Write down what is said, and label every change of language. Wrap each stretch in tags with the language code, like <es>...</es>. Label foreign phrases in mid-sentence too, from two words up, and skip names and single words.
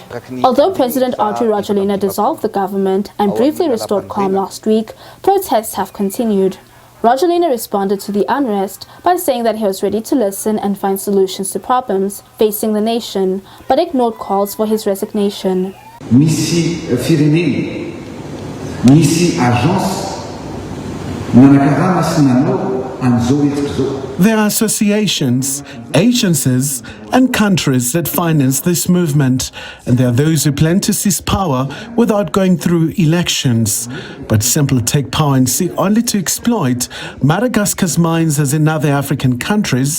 <en>Although President Audrey Rajoelina dissolved the government and briefly restored calm last week, protests have continued. Rajoelina responded to the unrest by saying that he was ready to listen and find solutions to problems facing the nation, but ignored calls for his resignation.</en> <mg>Misy firenena, misy agence, nanakarama sy nanao an'izao entiko zao.</mg> <en>There are associations, agencies and countries that finance this movement, and there are those who plan to seize power without going through elections, but simply take power and seek only to exploit Madagascar's mines as in other African countries.</en>